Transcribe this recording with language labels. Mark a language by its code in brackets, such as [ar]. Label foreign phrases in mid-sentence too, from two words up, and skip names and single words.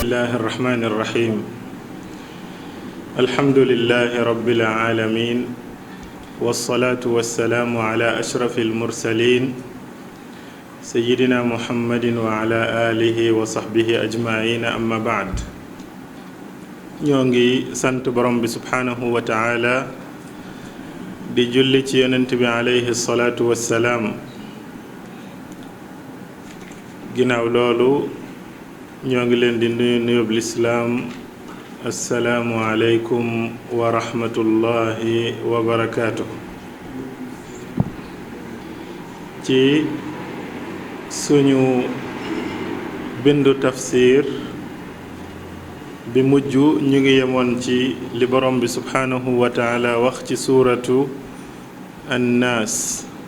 [ar] الله الرحمن الرحيم الحمد لله رب العالمين والصلاة والسلام على أشرف المرسلين سيدنا محمد وعلى آله وصحبه أجمعين أما بعد [wo] ñongi sant borom bi [ar] سبحانه وتعالى [wo] di julli ci yonent bi [ar] عليه الصلاة والسلام [wo] ginaaw loolu ñoo ngi leen di nuyub lislaam [ar] السلام عليكم ورحمة الله وبركاته [wo] ci suñu bindu tafsir bi mujj ñu ngi yemoon ci li borom bi [ar] سبحانه وتعالى [wo] wax ci [ar] سورة الناس